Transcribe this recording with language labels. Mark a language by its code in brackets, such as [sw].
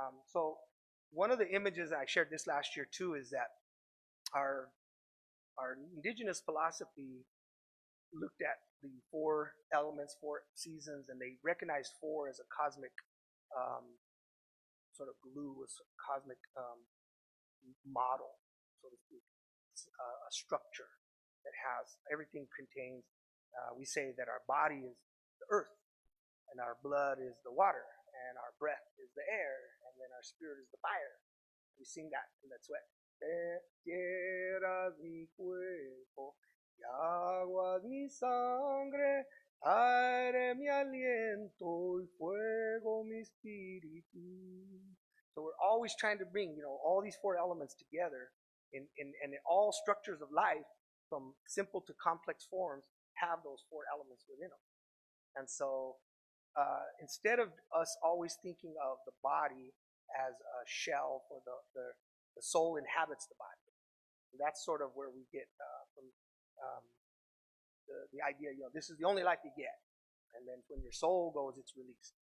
[en] So one of the images I shared this last year too is that our indigenous philosophy looked at the 4 elements, 4 seasons, and they recognized 4 as a cosmic sort of glue, a cosmic model, so to speak, a structure that has everything contains. We say that our body is the earth, and our blood is the water, and our breath is the air, and then our spirit is the fire. We sing that in that sweat. [es] Tierra es mi cuerpo, y agua es mi sangre, aire mi aliento, y fuego mi espíritu. [en] So we're always trying to bring, you know, all these 4 elements together in all structures of life, from simple to complex forms, have those 4 elements within them. And so instead of us always thinking of the body as a shell, or the soul inhabits the body, and that's sort of where we get from the idea, you know, this is the only life you get, and then when your soul goes, it's released.